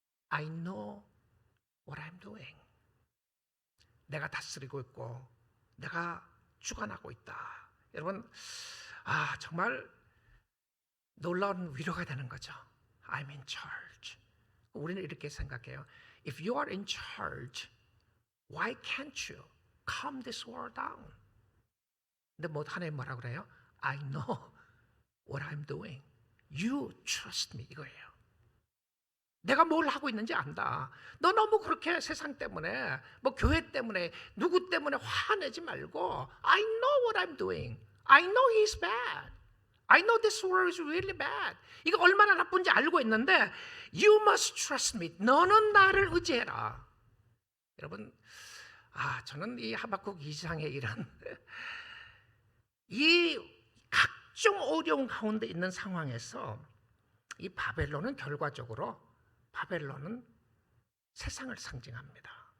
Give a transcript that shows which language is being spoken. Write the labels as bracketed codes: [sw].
[en] I know what I'm doing. [ko] 내가 다스리고 있고 내가 주관하고 있다. 여러분, 정말 놀라운 위로가 되는 거죠. [en] I'm in charge. [ko] 우리는 이렇게 생각해요. [en] If you are in charge, why can't you calm this world down? [ko] 근데 하나님 뭐라 그래요? [en] I know what I'm doing. You trust me, [ko] 이거예요. 내가 뭘 하고 있는지 안다. 너 너무 그렇게 세상 때문에, 교회 때문에, 누구 때문에 화내지 말고, [en] I know what I'm doing. I know he's bad. I know this world is really bad. [ko] 이거 얼마나 나쁜지 알고 있는데, [en] you must trust me. [ko] 너는 나를 의지해라. 여러분, 저는 이 하박국 2장의 이런 이 각종 어려운 가운데 있는 상황에서 이 바벨론은 결과적으로, 바벨론은 세상을 상징합니다.